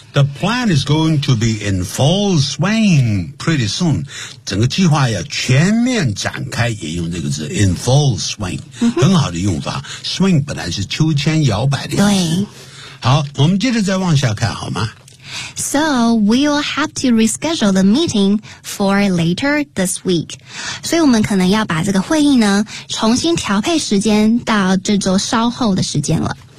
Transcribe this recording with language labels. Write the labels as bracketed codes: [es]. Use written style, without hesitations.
[en] The plan is going to be in full swing pretty soon. [zh] 整个计划要全面展开也用这个字 [en] in full swing.、 [zh] 很好的用法。 swing 本来是秋千摇摆的意思。对。好我们接着再往下看好吗 [en] So, we'll have to reschedule the meeting for later this week. [zh] 所以我们可能要把这个会议呢重新调配时间到这周稍后的时间了。